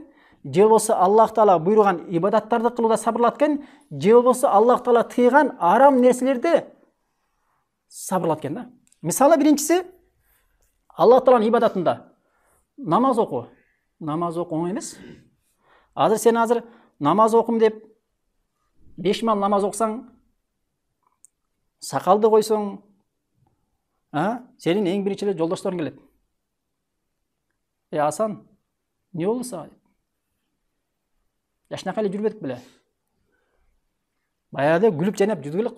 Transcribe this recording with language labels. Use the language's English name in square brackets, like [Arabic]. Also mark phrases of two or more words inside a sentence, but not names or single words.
[Kyrgyz] Же болбосо Аллах Таала буйруган ибадаттарды кылууда сабырлат экен. Же болбосо Аллах Таала тыйган арам нерселерди сабырлат экен да. Мисалы биринчиси Аллах Тааланын ибадатында намаз окуу. Намаз окуу оңой эмес. Сен намаз окум деп 5 мал намаз окусаң, сакалды койсоң, сенин эң биринчи эле жолдошторуң келет. Асан, не болду сага? Жашнакай эле жүрбөдүк беле? Баягы күлүп жайнап жүрдүк элек го.